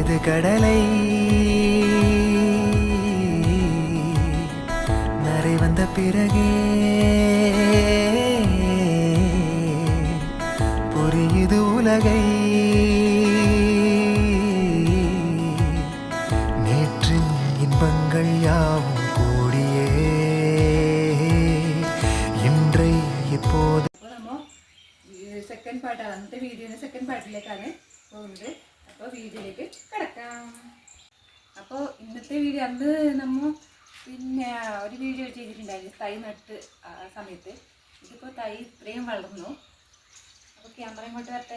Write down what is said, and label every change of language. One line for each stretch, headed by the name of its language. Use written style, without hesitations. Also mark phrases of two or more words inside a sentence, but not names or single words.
Tamil: கடலை நரை வந்த பிறகே புரியுது உலகை நேற்றின் இன்பங்கள் யாவும் கூடியே இன்றை இப்போது
Malayalam: സെക്കൻഡ് പാർട്ടാണ് അന്നത്തെ വീഡിയോയുടെ സെക്കൻഡ് പാർട്ടിലേക്കാണ് പോകുന്നത്. അപ്പോൾ വീഡിയോയിലേക്ക് കിടക്കാം. അപ്പോൾ ഇന്നത്തെ വീഡിയോ അന്ന് നമ്മൾ പിന്നെ ഒരു വീഡിയോ ചെയ്തിട്ടുണ്ടായിരുന്നു തൈ നട്ട് സമയത്ത്. ഇതിപ്പോൾ തൈ ഇത്രയും വളർന്നു. അപ്പോൾ ക്യാമറ ഇങ്ങോട്ട് വരട്ടെ.